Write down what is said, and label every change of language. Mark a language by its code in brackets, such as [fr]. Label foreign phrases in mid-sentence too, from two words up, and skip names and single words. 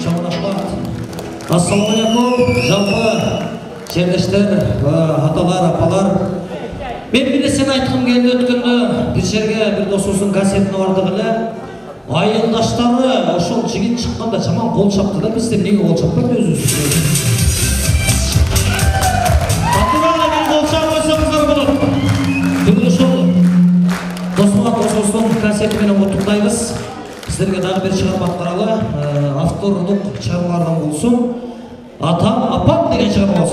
[kk] Ассалаумағалейкум, жалпы жерлештер, аталар, апалар. [ky] айткым келди өткөндө бир жерге бир досубуздун кассетин бардык эле. Айылдаштары ошол жигит чыкканда жаман кол чапты да, бизде эмнеге кол чаппайт өзүбүз? Атырага бир кол чапып койсоңуздар болот. Бүгүн ошол досубуздун кассети менен куттуктайбыз. [kk] Сіздерге дағы бір шығарма атқаралы, авторлық шығармалардан болсын. Атам, апам деген шығарма болсын.